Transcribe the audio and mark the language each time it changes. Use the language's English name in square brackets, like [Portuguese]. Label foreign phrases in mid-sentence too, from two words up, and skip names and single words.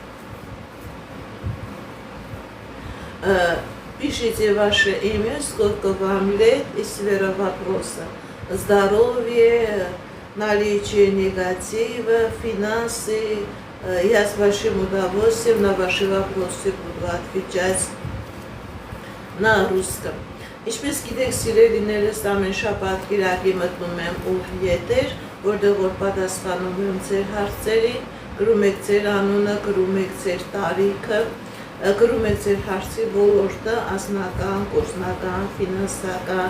[Russian] Пишите ваше имя, сколько вам лет и сфера вопроса. Здоровье, наличие негатива, финансы. Я с большим удовольствием на ваши вопросы буду отвечать на русском. [Armenian] Ինչպես գիտեք, սիրելիներս, ամեն շաբաթ կիրակի մտնում եմ ուղիղ եթեր, որտեղ որ պատասխանում եմ ձեր հարցերին, գրում եք ձեր անունը, գրում եք ձեր տարիքը, գրում եք ձեր հարցի ոլորտը, անձնական, գործնական, ֆինանսական,